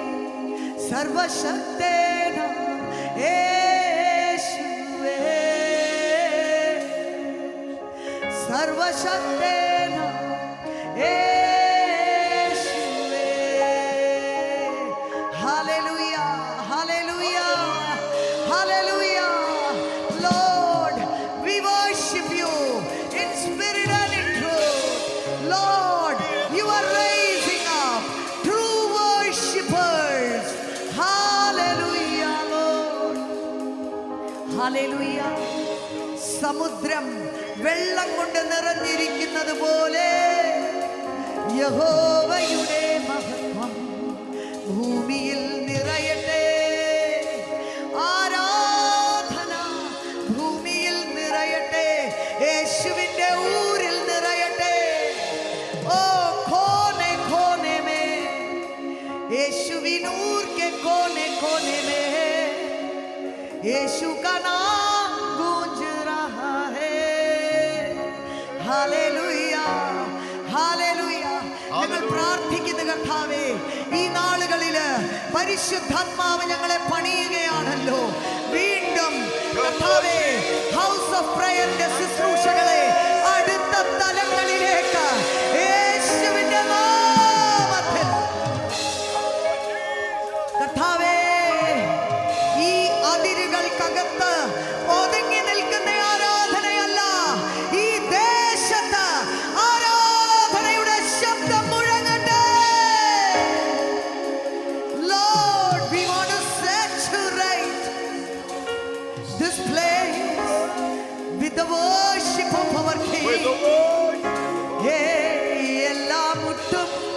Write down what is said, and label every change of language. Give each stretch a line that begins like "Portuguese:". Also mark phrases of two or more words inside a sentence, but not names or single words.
Malayalam: സർവശക്തനാം യേശുവേ. സർവശക്തനാം യേശുവേ. ഹല്ലേലൂയ, ഹല്ലേലൂയ, ഹല്ലേലൂയ.
English: Lord, we worship you in spirit and in truth. Lord, you are raising up true worshipers. Hallelujah, Lord. Hallelujah.
Malayalam: സമുദ്രം വെള്ളം കൊണ്ട് നിറഞ്ഞിരിക്കുന്നത് പോലെ യഹോവയുടെ മഹത്വം ഭൂമിയിൽ നിറയട്ടെ. ആരാധന ഭൂമിയിൽ നിറയട്ടെ. യേശുവിന്റെ ഊരിൽ നിറയട്ടെ.
Hindi: ओ कोने कोने में
Malayalam: യേശുവിൻ ഊർ
Hindi: के कोने कोने में यीशु का नाम गूंज रहा है.
Malayalam: ഹല്ലേലൂയ, ഹല്ലേലൂയ. ഞങ്ങൾ പ്രാർത്ഥിക്കുന്ന കർത്താവേ, ഈ നാളുകളില് പരിശുദ്ധാത്മാവ് ഞങ്ങളെ പണിയുകയാണല്ലോ. വീണ്ടും കർത്താവേ, ഹൗസ് ഓഫ് പ്രയറിന്റെ ശുശ്രൂഷകളെ അടുത്ത തലങ്ങളിലേക്ക് യേശുവിന്റെ നാമത്തിൽ കർത്താവേ, ഈ അതിരുകൾക്കകത്ത് ഒതുങ്ങി നിൽക്കുന്ന ആരാധനയല്ല, ഈ ദേശത്ത് ആരാധനയുടെ ശബ്ദം മുഴങ്ങട്ടെ.
English: Lord, we want to saturate this place with the worship of our King.
Malayalam: എല്ലാ മുട്ടും